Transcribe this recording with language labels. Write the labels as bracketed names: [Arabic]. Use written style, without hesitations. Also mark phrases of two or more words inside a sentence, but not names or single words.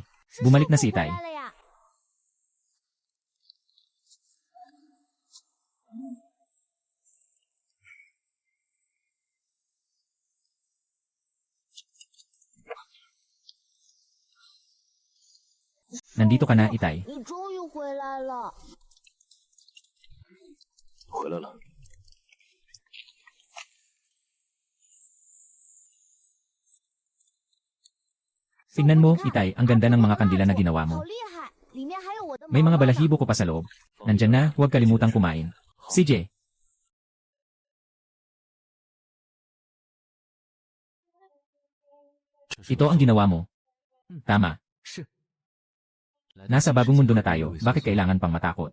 [Filipino] Bumalik na si Itay. Nandito ka na, Itay. [Chinese] 你终于回来了。回来了。 [Filipino] Tingnan mo, Itay, ang ganda ng mga kandila na ginawa mo. [Chinese] 好厉害，里面还有我的毛 [Filipino] May mga [Chinese] 毛 [Filipino] balahibo ko pa sa loob. Nandyan na, huwag kalimutang kumain. CJ. Ito ang ginawa mo. Tama. Nasa bagong mundo na tayo, bakit kailangan pang matakot?